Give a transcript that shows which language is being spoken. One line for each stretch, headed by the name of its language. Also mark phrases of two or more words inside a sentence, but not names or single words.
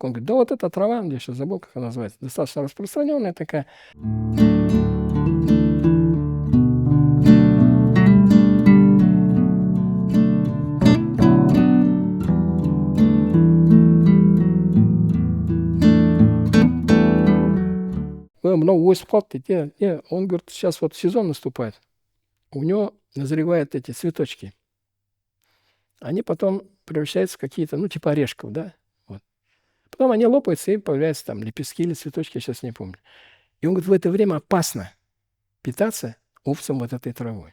Russian: Он говорит, да вот эта трава, я сейчас забыл, как она называется, достаточно распространенная такая.
Kazakh: Много осып қалды дейді.
Russian: Он говорит, сейчас вот сезон наступает. У него назревают эти цветочки. Они потом превращаются в какие-то, ну, типа орешков, да? Вот. Потом они лопаются, и появляются там лепестки или цветочки, я сейчас не помню. И он говорит, в это время опасно питаться овцам вот этой травой.